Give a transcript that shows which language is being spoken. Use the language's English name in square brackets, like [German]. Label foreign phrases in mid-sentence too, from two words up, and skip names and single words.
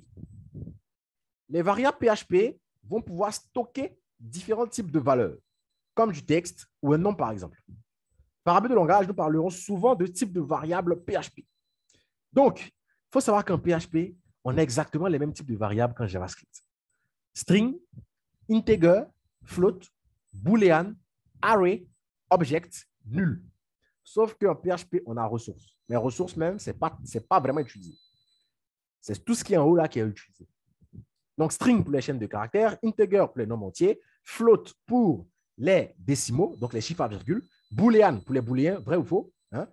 [French] Les variables PHP vont pouvoir stocker différents types de valeurs, comme du texte ou un nom, par exemple. Par abus de langage, nous parlerons souvent de types de variables PHP. Donc, il faut savoir qu'en PHP, on a exactement les mêmes types de variables qu'en JavaScript. [English] String, integer, float, boolean, array, object, [French] nul. Sauf qu'en PHP, on a ressources. Mais ressources même, ce n'est pas vraiment utilisé. C'est tout ce qui est en haut là qui est utilisé. Donc, string pour les chaînes de caractères, integer pour les nombres entiers, float pour les décimaux, donc les chiffres à virgule, boolean pour les booléens, vrai ou faux, hein?